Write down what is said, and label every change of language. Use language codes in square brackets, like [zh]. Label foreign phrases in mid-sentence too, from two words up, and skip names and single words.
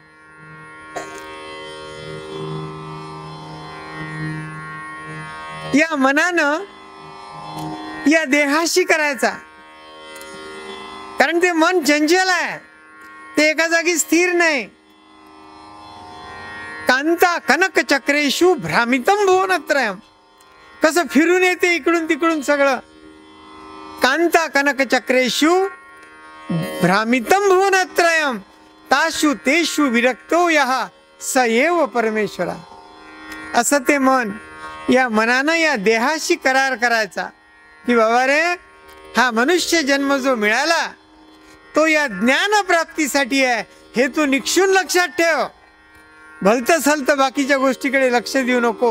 [mr] या मनानं या देहाशी करायचा. कारण ते मन चंचल आहे, ते एका जागी स्थिर नाही. [sa] कांता कनक चक्रेशु भ्रामितम भुवनत्रयम. [mr] कसं फिरून येते इकडून तिकडून सगळं. [sa] कांता कनक चक्रेशु भ्रामितम भुवनत्रयम ताशु तेषु विरक्तो यः स एव परमेश्वरा. [mr] असं ते मन, या मनानं या देहाशी करार करायचा की बाबा रे, हा मनुष्य जन्म जो मिळाला तो या ज्ञान प्राप्तीसाठी आहे, हे तू निक्षून लक्षात ठेव. भलतं सलतं बाकीच्या गोष्टीकडे लक्ष देऊ नको.